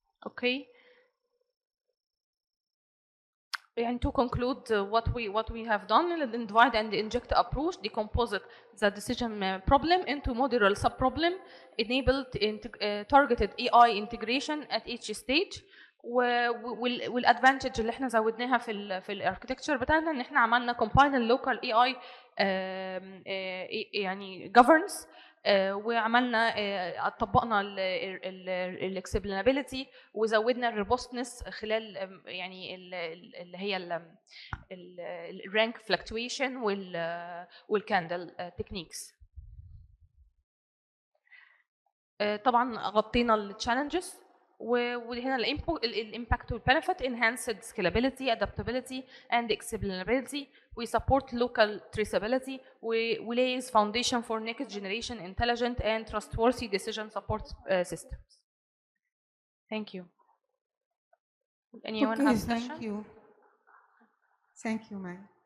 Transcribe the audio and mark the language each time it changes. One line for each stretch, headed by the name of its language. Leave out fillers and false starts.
English: Okay. And to conclude what we have done, the divide and inject approach decomposed the decision problem into modular subproblem, enabled targeted AI integration at each stage.
Arabic: والادفانتج اللي احنا زودناها في الاركتكتشر بتاعنا ان احنا عملنا combine اللوكال اي اي يعني governance وعملنا طبقنا الاكسبلينابيلتي وزودنا الروبوستنس خلال يعني اللي هي الرانك فلكتويشن والكاندل تكنيكس. طبعا غطينا التشالنجز وهنا الامباكت والبنفيت
English: enhanced scalability, adaptability and explainability. We support local traceability. We lays foundation for next generation intelligent and trustworthy decision support systems. Thank you. Anyone have thank question? you. Thank you, ma'am.